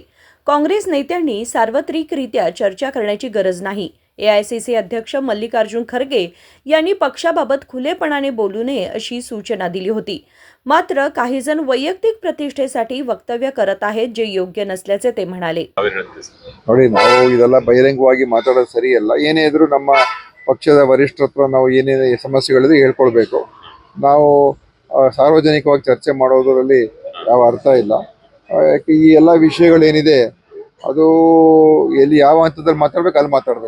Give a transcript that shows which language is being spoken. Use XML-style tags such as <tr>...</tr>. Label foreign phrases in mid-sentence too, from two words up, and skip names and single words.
<mr>काँग्रेस नेत्यांनी सार्वत्रिकरित्या चर्चा करण्याची गरज नाही। एआयसीसी अध्यक्ष मल्लिकार्जुन खरगे यांनी पक्षाबाबत खुलेपणाने बोलू नये अशी सूचना दिली होती। मात्र काही जण वैयक्तिक प्रतिष्ठेसाठी वक्तव्य करत आहेत, जे योग्य नसल्याचे ते म्हणाले।</mr> <kn>ನೋಡಿ, ನಾವು ಇದೆಲ್ಲ ಬಹಿರಂಗವಾಗಿ ಮಾತಾಡೋದು ಸರಿಯಲ್ಲ। ಏನೇ ಇದ್ರೂ ನಮ್ಮ ಪಕ್ಷದ ವರಿಷ್ಠರ ಹತ್ರ ನಾವು ಏನೇ ಸಮಸ್ಯೆಗಳಿದ್ರೆ ಹೇಳ್ಕೊಳ್ಬೇಕು। ನಾವು ಸಾರ್ವಜನಿಕವಾಗಿ ಚರ್ಚೆ ಮಾಡೋದರಲ್ಲಿ ಯಾವ ಅರ್ಥ ಇಲ್ಲ। ಯಾಕೆ ಈ ಎಲ್ಲ ವಿಷಯಗಳೇನಿದೆ ಅದು ಎಲ್ಲಿ ಯಾವ ಹಂತದಲ್ಲಿ ಮಾತಾಡಬೇಕು ಅಲ್ಲಿ ಮಾತಾಡಬೇಕು।</kn>